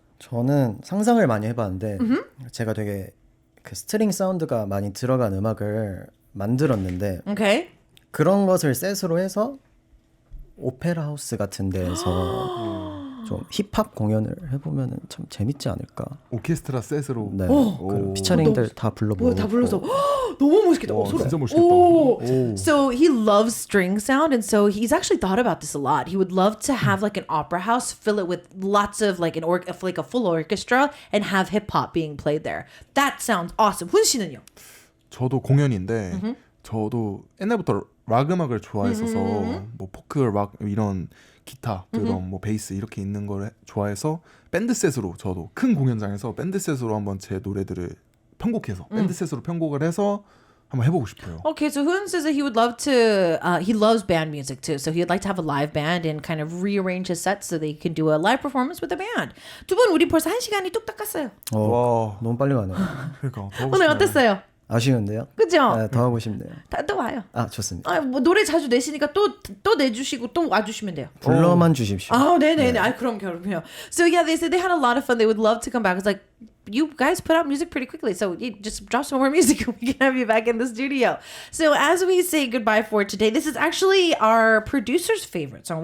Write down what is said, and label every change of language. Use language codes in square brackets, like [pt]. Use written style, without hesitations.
[ko] 저는 상상을 많이 해봤는데 제가 되게 그 스트링 사운드가 많이 들어간 음악을 만들었는데 [en] 오케이. [ko] 그런 것을 셋으로 해서 오페라 하우스 같은 데에서 좀 힙합 공연을 해보면 참 재밌지 않을까. 오케스트라 셋으로. 네. 오. 그 피처링들 다 불러보고. 다 불러서 너무 멋있겠다. 와, 소리. 진짜 멋있겠다. 오. 오. [en] So he loves string sound, and so he's actually thought about this a lot. He would love to have like an opera house, fill it with lots of like a full orchestra, and have hip hop being played there. That sounds awesome. [ko] 훈 씨는요? 저도 공연인데 저도 옛날부터 락 음악을 좋아했어서 뭐 포크 락 이런 기타, 드럼, 뭐 베이스 이렇게 있는 걸 좋아해서 밴드 셋으로 저도 큰 공연장에서 밴드 셋으로 한번 제 노래들을 편곡해서 밴드 셋으로 편곡을 해서 한번 해보고 싶어요. [en] Okay, so Hoon says that he would love to, he loves band music too. So he'd like to have a live band and kind of rearrange his sets so that he can do a live performance with the band. [ko] 두 분 우리 벌써 1시간이 뚝딱 갔어요. 와. 너무 빨리 가네요. 그러니까 더 하고 오늘 싶네요. 어땠어요? 아쉬운데요? 그죠? 네, 더 하고 싶네요. 또 와요. 아, 좋습니다. 아, 뭐 노래 자주 내시니까 또 내주시고 또 와주시면 돼요. 불러만 주십시오. [en] Oh, [ko] 네네네. 아, 그럼요. [en] So yeah, they said they had a lot of fun. They would love to come back. It's like, you guys put out music pretty quickly, so you just drop some more music and we can have you back in the studio. So as we say goodbye for today, this is actually our producer's favorite song.